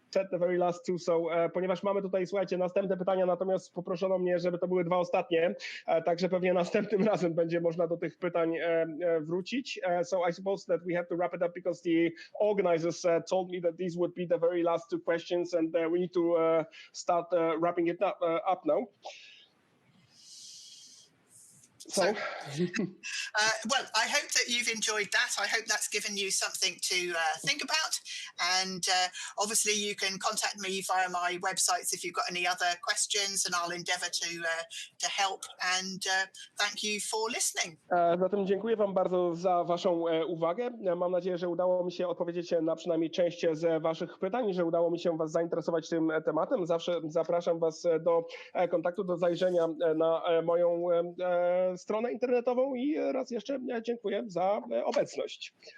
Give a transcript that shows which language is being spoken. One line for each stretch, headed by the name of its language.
English: The very last two.
Polish: So, ponieważ mamy tutaj, słuchajcie, następne pytania, natomiast poproszono mnie, żeby to były dwa ostatnie, także pewnie następnym razem będzie można do tych pytań wrócić.
English: So I suppose that we have to wrap it up because the organizers told me that these would be the very last two questions, and we need to start wrapping it up now. So, well, I hope that you've enjoyed that. I hope that's given you something to think about. And obviously you can contact me via my websites if you've got any other questions, and I'll endeavour to help. And thank you for listening.
Polish: Zatem dziękuję wam bardzo za waszą uwagę. Mam nadzieję, że udało mi się odpowiedzieć na przynajmniej część z waszych pytań, że udało mi się was zainteresować tym tematem. Zawsze zapraszam was do kontaktu, do zajrzenia na moją stronę internetową i raz jeszcze dziękuję za obecność.